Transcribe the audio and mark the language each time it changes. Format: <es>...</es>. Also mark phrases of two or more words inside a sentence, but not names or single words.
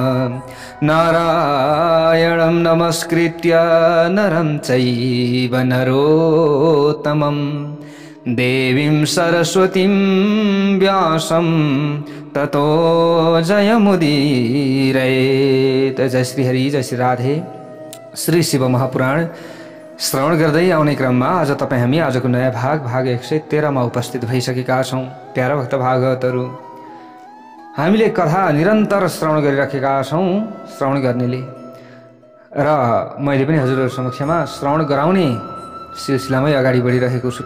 <sa>नारायणं नमस्कृत्य नरं चैव नरोत्तमं देवीं सरस्वतीं व्यासं ततो जयमुदीरयेत्।</sa> <ne>जय श्री हरि, जय श्री राधे। श्री शिव महापुराण श्रवण गर्दै आउने क्रममा आज हामी आजको नयाँ भाग 113 मा उपस्थित भइसकेका छौं। प्यारा भक्त भागवतहरू, हामीले कथा निरन्तर श्रवण गरिराखेका छौं श्रवण गर्नेले, र मैले पनि हजुरहरु समक्षमा श्रवण गराउने सिलसिलामै अगाडि बढिरहेको छु।</ne>